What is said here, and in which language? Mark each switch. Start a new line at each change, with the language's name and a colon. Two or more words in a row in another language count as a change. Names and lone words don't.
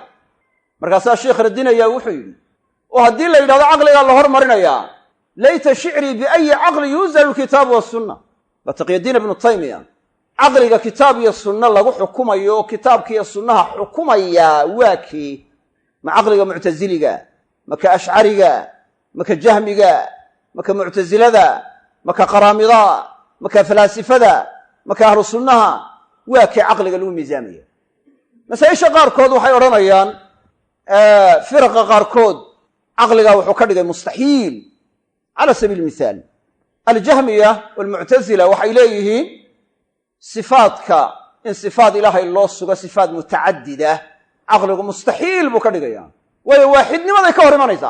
Somali: markaasaa sheekh radinaya wuxuu yidhi oo haddii la yidhahdo caqligaa la hormarinayaa
Arabic: ليت شعري بأي عقل يوزن الكتاب والسنة.
Somali: waa taqyadiin ibnu taymiya. caqliga kitaab iyo sunno lagu xukumayo oo kitaabka iyo sunnaha xukumayaa waa kii? ma caqliga muctasiliga, maka ashcariga, maka jahmiga, maka muctasilada, maka qaraamida, maka falaasifada, maka ahlu sunnaha? waa kii caqliga lagu miisaamaya. masaa-isha qaarkood waxay odhanayaan firaqa qaarkood caqliga wuxuu ka dhigay mustaxiil.
Arabic: على سبيل المثال
Somali: aljahmiya walmuctasila waxay leeyihiin sifaadka in sifaad ilaahay loo sugo sifaad mutacadida caqligu mustaxiil buu ka dhigaya, waayo waaxidnimaday ka hor imanaysaa.